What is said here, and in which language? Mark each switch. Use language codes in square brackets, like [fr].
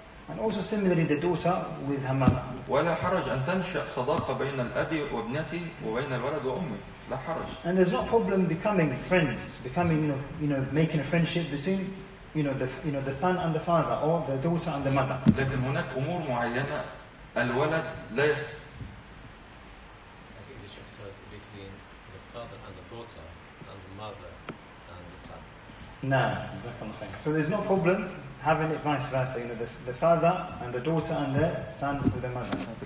[en] And also similarly the daughter with her mother. [ar] ولا حرج أن تنشأ صداقة بين الأب وابنته وبين الولد وأمه، لا حرج. [en] And there's no problem becoming friends, making a friendship between the son and the father, or the daughter and the mother. [ar] لكن هناك أمور معينة الولد لا [en] I think the Sheikh says between the father and the daughter and the mother and the son. No, so there's no problem having it vice versa, the father and the daughter and the son with the mother.